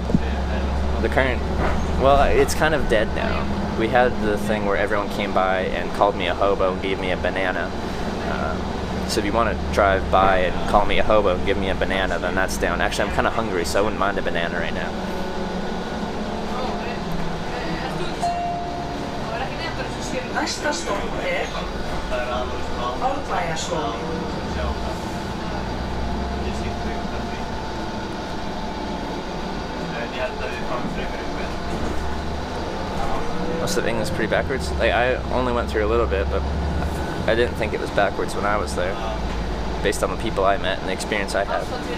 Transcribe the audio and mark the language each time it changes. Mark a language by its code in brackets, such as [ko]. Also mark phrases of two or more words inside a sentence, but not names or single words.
[en] The current, well, it's kind of dead now. We had the thing where everyone came by and called me a hobo and gave me a banana. So if you want to drive by and call me a hobo and give me a banana, then that's down. Actually, I'm kind of hungry, so I wouldn't mind a banana right now. [is] Næsta stopp Árbæjarskóli. [en] Most of England's pretty backwards. Like, I only went through a little bit, but I didn't think it was backwards when I was there, based on the people I met and the experience I had.